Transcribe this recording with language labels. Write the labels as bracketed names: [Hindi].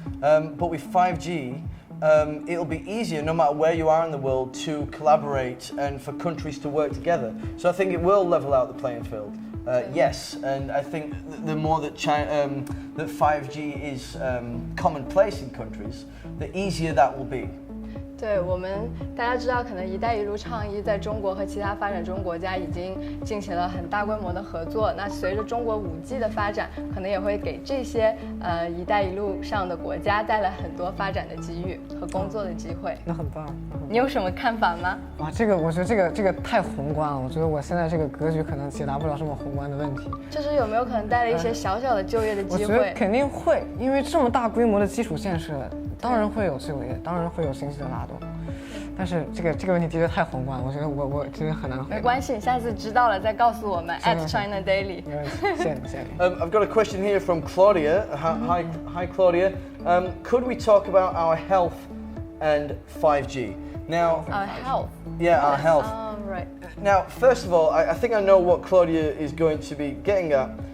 [English] But with 5G, it'll be easier no matter where you are in the world to collaborate and for countries to work together. So I think it will level out the playing field. Yes, and I think the more that that 5G is commonplace in countries, the easier that will be. [Chinese] 对我们大家知道，可能“一带一路”倡议在中国和其他发展中国家已经进行了很大规模的合作。那随着中国5G 的发展，可能也会给这些“一带一路”上的国家带来很多发展的机遇和工作的机会。那很棒。你有什么看法吗？我觉得这个太宏观了。我觉得我现在这个格局可能解答不了这么宏观的问题。就是有没有可能带来一些小小的就业的机会？我觉得肯定会，因为这么大规模的基础建设，当然会有就业，当然会有经济的拉动。但是这个问题的确太宏观了，我觉得我其实很难回答。没关系，你下次知道了再告诉我们 @China Daily。谢谢。 [English] I've got a question here from Claudia. Hi Claudia. Could we talk about our health and 5G? Now, our health. Yeah, our health. Right. Now, first of all, I think I know what Claudia is going to be getting at.